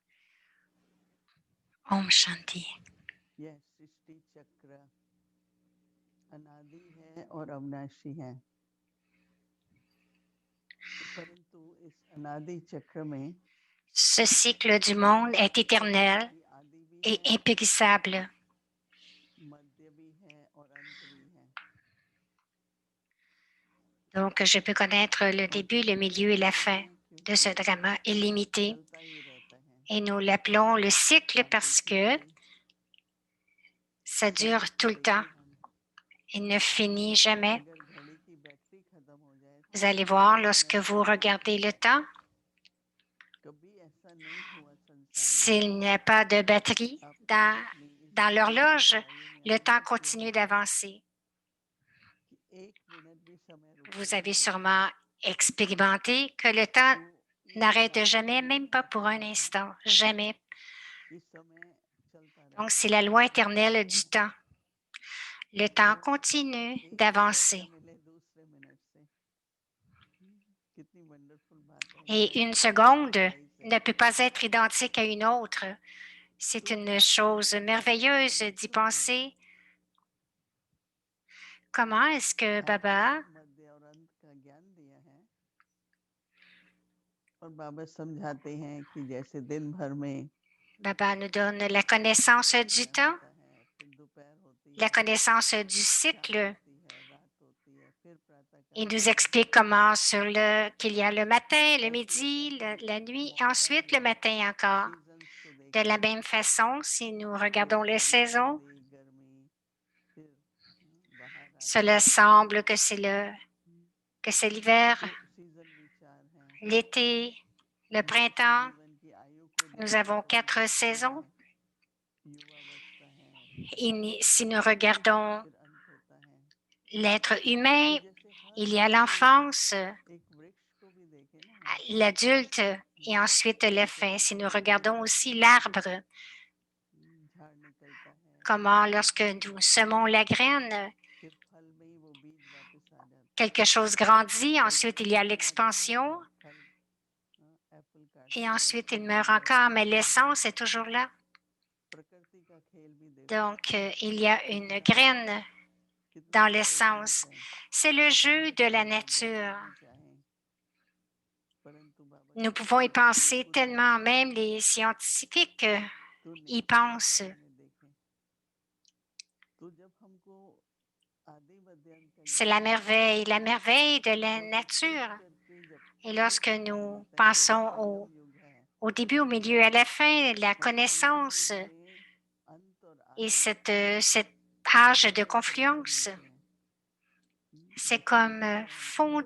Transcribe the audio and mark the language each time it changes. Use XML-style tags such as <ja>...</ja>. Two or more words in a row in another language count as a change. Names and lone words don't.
<hi>Om Shanti. यह सृष्टि चक्र अनादि है और अविनाशी है, परंतु इस अनादि चक्र में</hi> <fr>Ce cycle du monde est éternel</fr> <hi>आदि भी</hi> <fr>et</fr> <hi>है,</hi> <fr>impérissable.</fr> <hi>मध्य भी है और अंत भी है।</hi> <fr>Donc, je peux connaître le début, le milieu et la fin de ce drama illimité.</fr> <hi>चलता ही रहता है।</hi> <fr>Et nous l'appelons le cycle</fr> <hi>आप</hi> <fr>parce que</fr> <hi>देखेंगे,</hi> <fr>ça dure tout le temps. Il ne finit jamais.</fr> <hi>अगर घड़ी की बैटरी खत्म हो जाए तो</hi> <fr>Vous allez voir, lorsque vous regardez le temps,</fr> <hi>कभी ऐसा नहीं हुआ संसार में</hi> <fr>s'il n'y a pas de batterie dans l'horloge, le temps continue d'avancer.</fr> <hi>कि एक मिनट भी समय रुका</hi> <fr>Vous</fr> <hi>नहीं</hi> <fr>avez</fr> <hi>देता।</hi> <fr>sûrement expérimenté que le temps n'arrête jamais, même pas pour un instant, jamais.</fr> <hi>कि समय चलता</hi> <fr>Donc,</fr> <hi>रहता</hi> <fr>c'est</fr> <hi>है।</hi> <fr>la loi éternelle du temps. Le temps continue</fr> <hi>एक मिनट</hi> <fr>d'avancer.</fr> <hi>न मिले दूसरे मिनट से, कितनी वंडरफुल बात है।</hi> <fr>Et une seconde ne peut pas être identique à une autre. C'est une chose merveilleuse d'y penser. Comment est-ce que Baba</fr> <hi>मध्य और अंत का ज्ञान दिया है और बाबा समझाते हैं कि जैसे दिन भर में</hi> <fr>Baba nous donne la connaissance du temps,</fr> <hi>होता है, फिर दोपहर होती</hi> <fr>la</fr> <hi>है,</hi> <fr>connaissance du</fr> <hi>शाम</hi> <fr>cycle.</fr> <hi>होती है, रात होती है, फिर प्रातःकाल</hi> <fr>Il nous</fr> <hi>होता</hi> <fr>explique comment qu'il y a le matin, le</fr> <hi>है। ऐसे</hi> <fr>midi,</fr> <hi>अगर हम</hi> <fr>la nuit, et</fr> <hi>मौसम</hi> <fr>ensuite le</fr> <hi>या</hi> <fr>matin encore.</fr> <hi>सीजन्स को</hi> <fr>De la</fr> <hi>देखें</hi> <fr>même façon, si nous regardons</fr> <hi>तो</hi> <fr>les</fr> <hi>कभी</hi> <fr>saisons,</fr> <hi>सर्दी गर्मी, फिर बाहर आते</hi> <fr>cela</fr> <hi>हैं,</hi> <fr>semble que c'est l'hiver,</fr> <hi>फिर सीजन विचार हैं,</hi> <fr>l'été, le</fr> <hi>मनुष्य</hi> <fr>printemps.</fr> <hi>जीवन की आयु को</hi> <fr>Nous</fr> <hi>देखें</hi> <fr>avons</fr> <hi>तो</hi> <fr>4</fr> <hi>बुढ़ापा</hi> <fr>saisons.</fr> <hi>है, युवावस्था है,</hi> <fr>Et si nous</fr> <hi>वृद्धावस्था है,</hi> <fr>regardons</fr> <hi>फिर अंत होता है।</hi> <fr>l'être humain,</fr> <hi>तो जैसे हर</hi> <fr>il y a</fr> <hi>सीजन</hi> <fr>l'enfance,</fr> <hi>में एक वृक्ष को भी देखें ना हम,</hi> <fr>l'adulte et ensuite la fin. Si nous regardons aussi l'arbre,</fr> <hi>झाड़ निकलता है,</hi> <fr>comment</fr> <hi>बीज</hi> <fr>lorsque</fr> <hi>निकलता</hi> <fr>nous</fr> <hi>है,</hi> <fr>semons la graine,</fr> <hi>फिर फल में ही वो बीज वापस आ जाता है।</hi> <fr>quelque chose grandit,</fr> <hi>फल</hi> <fr>ensuite il y a</fr> <hi>फल में आता है</hi> <fr>l'expansion</fr> <hi>ना, फल एप्पल</hi> <fr>et</fr> <hi>काटते हैं,</hi> <fr>ensuite il</fr> <hi>फल आ</hi> <fr>meurt</fr> <hi>जाता</hi> <fr>encore,</fr> <hi>है।</hi> <fr>mais l'essence est toujours là.</fr> <hi>प्रकृति का खेल भी देखो,</hi> <fr>Donc, il y a une</fr> <hi>कितना</hi> <fr>graine</fr> <hi>कितना</hi> <fr>dans</fr> <hi>इंटरेस्टिंग</hi> <fr>l'essence.</fr> <hi>है।</hi> <fr>C'est le jeu de la</fr> <hi>हम वैज्ञानिक</hi> <fr>nature.</fr> <hi>भी चाहें, परंतु बाबा</hi> <fr>Nous pouvons y</fr> <hi>समझाते हैं कि ये</hi> <fr>penser</fr> <hi>कुदरत</hi> <fr>tellement,</fr> <hi>का</hi> <fr>même</fr> <hi>खेल</hi> <fr>les</fr> <hi>है,</hi> <fr>scientifiques</fr> <hi>तो</hi> <fr>y</fr> <hi>नेचर के</hi> <fr>pensent.</fr> <hi>बारे में देखें। तो जब हमको आदि मध्य अंत का</hi> <fr>C'est</fr> <hi>ज्ञान होता है,</hi> <fr>la merveille de</fr> <hi>तो</hi> <fr>la</fr> <hi>हम एक</hi> <fr>nature.</fr> <hi>करके जब</hi> <fr>Et</fr> <hi>एक</hi> <fr>lorsque</fr> <hi>ज्ञान</hi> <fr>nous</fr> <hi>लेते हैं, जैसे</hi> <fr>pensons</fr> <hi>संगम युग है,</hi> <fr>au début, au milieu, à la fin, la</fr> <hi>और संगम</hi> <fr>connaissance</fr> <hi>युग में अंत और</hi> <fr>et</fr> <hi>आदि</hi> <fr>cet âge de</fr> <hi>एक तरह से</hi> <fr>confluence,</fr> <hi>मिलते हैं।</hi> <fr>c'est</fr> <hi>जैसे</hi> <fr>comme</fr> <hi>बीच में आता है</hi>